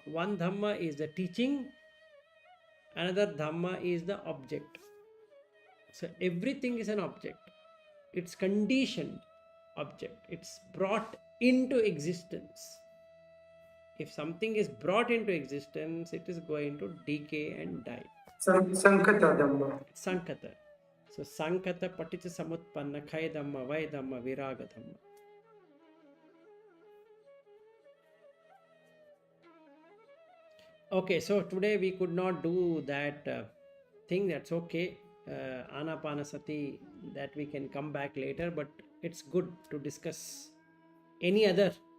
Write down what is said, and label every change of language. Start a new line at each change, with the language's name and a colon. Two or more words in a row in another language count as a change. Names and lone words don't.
English: One Dhamma is the teaching. Another Dhamma is the object. So everything is an object. It's conditioned object. It's brought into existence. If something is brought into existence, it is going to decay and die.
Pali: Sankata Dhamma. Sankata. So Sankata Paticha Samutpanna Khai Dhamma Vai Dhamma Viraga Dhamma.
English: Okay, so today we could not do that thing. That's okay. Anapanasati, that we can come back later, but it's good to discuss any other.